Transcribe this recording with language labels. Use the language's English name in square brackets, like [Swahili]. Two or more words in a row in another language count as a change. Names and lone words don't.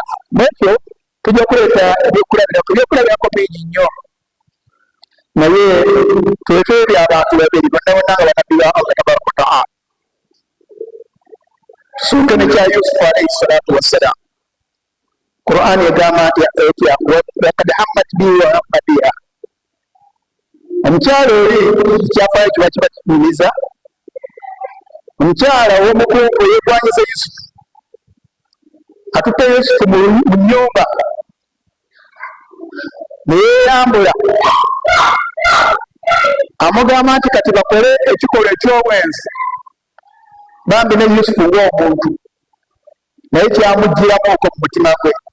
[Ganda] Nekyo tujja kuleeta ebyokulabirako bingi nnyo, naye tuleke ebyo abantu babiri bonna bonna nga bannabbi ba Allah [Arabic] تبارك وتعالى. [Ganda] Tusuuke nekya Yusufu [Arabic] عليه الصلاة والسلام. [Ganda] Qur'an egamba nti [Arabic] لقد همت به وهم بها. [Ganda] Omukyala oli ekyafaayo kiba kiba kinyumiza. Omukyala ow'omukungu yeegwanyiza Yusufu, atutte Yusufu mu nnyumba ne yeeyambula amugamba nti kati bakole ekikolwa eky'obwenzi bambi ne Yusufu ng'omuntu naye kyamugiramu okwo mu mutima gwe